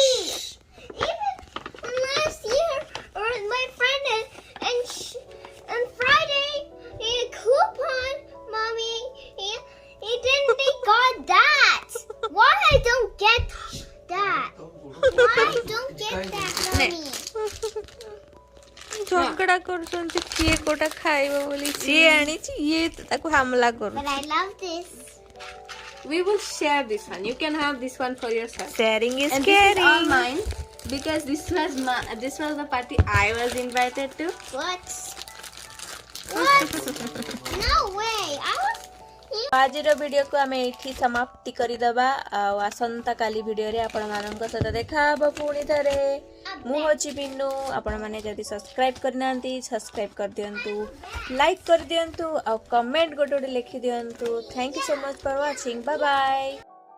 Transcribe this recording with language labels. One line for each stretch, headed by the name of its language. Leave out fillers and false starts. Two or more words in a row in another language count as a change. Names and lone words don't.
English: Even last year, or my friend and Friday, he had a coupon, Mommy. He didn't got that. Why I don't get that? Why I don't get that, Mommy?
Odia: झगड़ा କରୁଛନ୍ତି କିଏ କୋଟା ଖାଇବ ବୋଲି ସିଏ ଆଣିଛି ଇଏ ତାକୁ ହାମଲା କରୁ
English: But I love this. We will share this one. You can have this one for yourself. sharing is And this is all caring mine because this was the party I was invited to. What? What? No way. I was.
Odia: ଆଜିର ଭିଡ଼ିଓକୁ ଆମେ ଏଇଠି ସମାପ୍ତି କରିଦେବା ଆଉ ଆସନ୍ତା କାଲି ଭିଡ଼ିଓରେ ଆପଣମାନଙ୍କ ସହିତ ଦେଖା ହେବ ପୁଣି ଥରେ ମୁଁ ହେଉଛି ବିନୁ ଆପଣମାନେ ଯଦି ସବସ୍କ୍ରାଇବ୍ କରିନାହାନ୍ତି ସବସ୍କ୍ରାଇବ୍ କରିଦିଅନ୍ତୁ ଲାଇକ୍ କରିଦିଅନ୍ତୁ ଆଉ କମେଣ୍ଟ ଗୋଟେ ଲେଖିଦିଅନ୍ତୁ
English: thank you so much for watching bye bye